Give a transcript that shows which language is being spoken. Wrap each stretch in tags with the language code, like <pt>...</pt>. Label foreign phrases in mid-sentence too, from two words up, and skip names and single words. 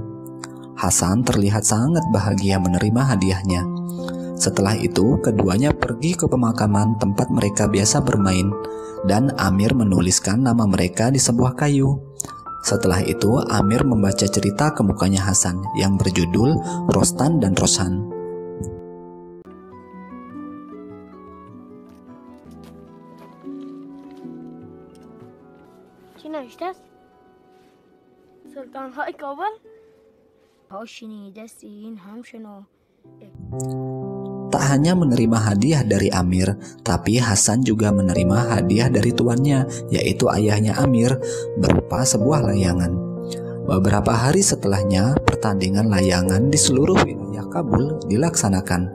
<id>Hasan terlihat sangat bahagia menerima hadiahnya. Setelah itu, keduanya pergi ke pemakaman tempat mereka biasa bermain, dan Amir menuliskan nama mereka di sebuah kayu. Setelah itu, Amir membaca cerita ke mukanya Hasan yang berjudul Rostan dan Rosan.</id> <fa>چی نوشته است؟ سلطان‌های کابل؟ ها شنیدستی این هم شنو.</fa> <id>Tak hanya menerima hadiah dari Amir, tapi Hasan juga menerima hadiah dari tuannya, yaitu ayahnya Amir, berupa sebuah layangan. Beberapa hari setelahnya, pertandingan layangan di seluruh wilayah Kabul dilaksanakan.</id>